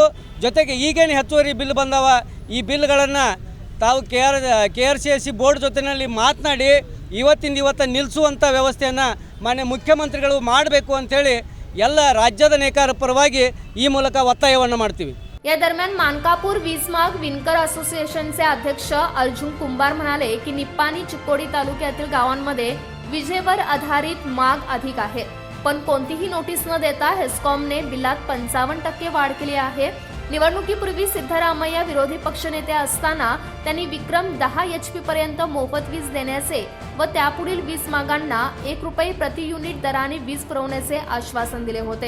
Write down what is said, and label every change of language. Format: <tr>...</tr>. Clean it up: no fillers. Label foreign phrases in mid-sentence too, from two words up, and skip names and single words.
<kn>ಜೊತೆಗೆ ಈಗೇನು ಹೆಚ್ಚುವರಿ ಬಿಲ್ ಬಂದಾವ, ಈ ಬಿಲ್ಗಳನ್ನು ತಾವು KRCSC ಬೋರ್ಡ್ ಜೊತೆಯಲ್ಲಿ ಮಾತನಾಡಿ ಇವತ್ತು ನಿಲ್ಲಿಸುವಂಥ ವ್ಯವಸ್ಥೆಯನ್ನು ಮಾನ್ಯ ಮುಖ್ಯಮಂತ್ರಿಗಳು ಮಾಡಬೇಕು ಅಂಥೇಳಿ ಎಲ್ಲ ರಾಜ್ಯದ ನೇಕಾರ ಪರವಾಗಿ ಈ ಮೂಲಕ ಒತ್ತಾಯವನ್ನು ಮಾಡ್ತೀವಿ.</kn> <mr>या दरम्यान मानकापूर वीजमाग विणकर असोसिएशनचे अध्यक्ष अर्जुन कुंभार म्हणाले की निप्पाणी चिक्कोडी तालुक्यातील गावांमध्ये विजेवर आधारित माग अधिक आहे, पण कोणतीही नोटीस न देता हेस्कॉमने बिलात 55% वाढ केली आहे. निवडणुकीपूर्वी सिद्धरामय्या विरोधी पक्षनेते असताना त्यांनी विक्रम 10 HP पर्यंत मोफत वीज देण्याचे व त्यापुढील वीज मागांना 1 रुपये प्रति युनिट दराने वीज पुरवण्याचे आश्वासन दिले होते.</mr>